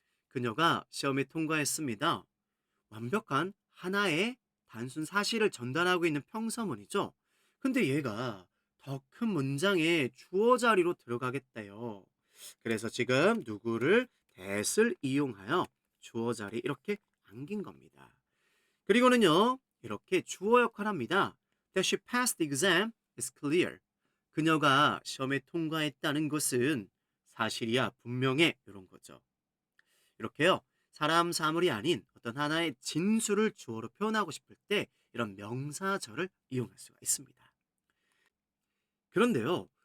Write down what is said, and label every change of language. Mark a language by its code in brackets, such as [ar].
[ko] 그녀가 시험에 통과했습니다. 완벽한 하나의 단순 사실을 전달하고 있는 평서문이죠. 근데 얘가 더 큰 문장의 주어 자리로 들어가겠대요. 그래서 지금 누구를 that을 이용하여 주어 자리 이렇게 안긴 겁니다. 그리고는요, 이렇게 주어 역할을 합니다. [en] That she passed the exam is clear. [ko] 그녀가 시험에 통과했다는 것은 사실이야, 분명해. 이런 거죠. 이렇게요. 사람, 사물이 아닌 어떤 하나의 진술을 주어로 표현하고 싶을 때 이런 명사절을 이용할 수가 있습니다. 그런데요.